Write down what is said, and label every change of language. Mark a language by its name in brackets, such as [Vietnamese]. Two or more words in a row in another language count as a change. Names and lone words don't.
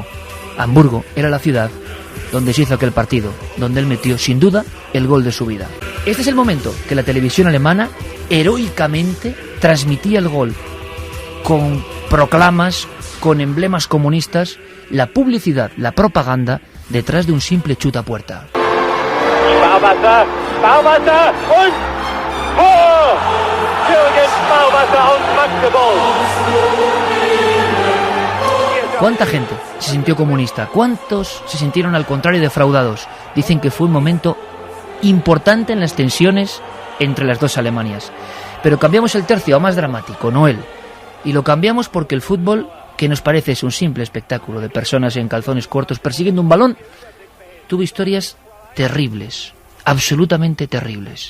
[Spanish] Hamburgo era la ciudad donde se hizo aquel partido, donde él metió, sin duda, el gol de su vida. Este es el momento que la televisión alemana heroicamente transmitía el gol con proclamas, con emblemas comunistas, la publicidad, la propaganda, detrás de un simple chutapuerta. [German] Sparwasser und Tor! Jürgen Sparwasser aus Magdeburg. [Spanish] ¿Cuánta gente se sintió comunista? ¿Cuántos se sintieron al contrario defraudados? Dicen que fue un momento importante en las tensiones entre las dos Alemanias. Pero cambiamos el tercio a más dramático, Noel. Y lo cambiamos porque el fútbol, que nos parece es un simple espectáculo de personas en calzones cortos persiguiendo un balón, tuvo historias terribles, absolutamente terribles.